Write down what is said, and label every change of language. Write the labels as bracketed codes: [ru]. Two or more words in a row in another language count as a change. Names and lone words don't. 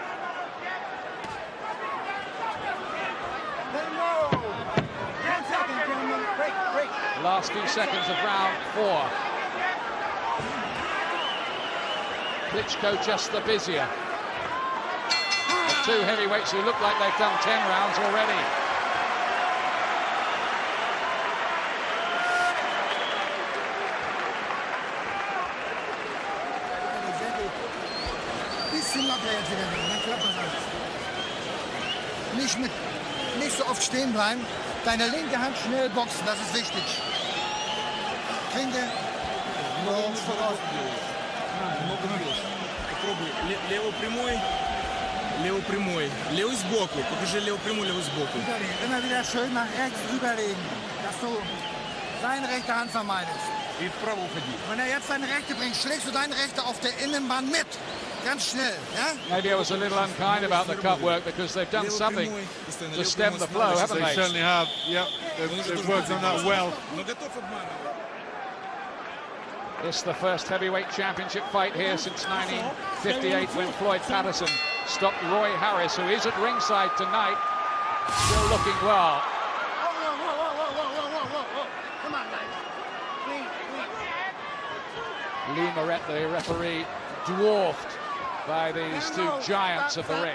[en] Last few seconds of round 4. Klitschko just the busier. The two heavyweights who look like they've done 10 rounds already. [de] Bisschen locker jetzt wieder, dann klappt das alles. Nicht so oft stehen bleiben. Deine linke Hand schnell boxen, das ist wichtig. Klinke. [ru] Попробуй. Левый прямой. Левый прямой. Левый сбоку. Покажи левый прямой, левый сбоку. [de] Immer wieder schön nach rechts rüberlegen, dass du seine rechte Hand vermeidest. [ru] И вправо уходи. [de] Wenn er jetzt seine rechte bringt, schlägst du deine rechte auf der Innenbahn mit. Ganz schnell, ja? [en] Maybe I was a little unkind about the cut work because they've done something to stem the flow, haven't They they? certainly have. Yep, they've worked on that well. [ru] Но готов обманывать. [en] It's the first heavyweight championship fight here since 1958 when Floyd Patterson stopped Roy Harris, who is at ringside tonight, still looking well. Come on, guys. Lee Moret, the referee, dwarfed by these two giants of the ring.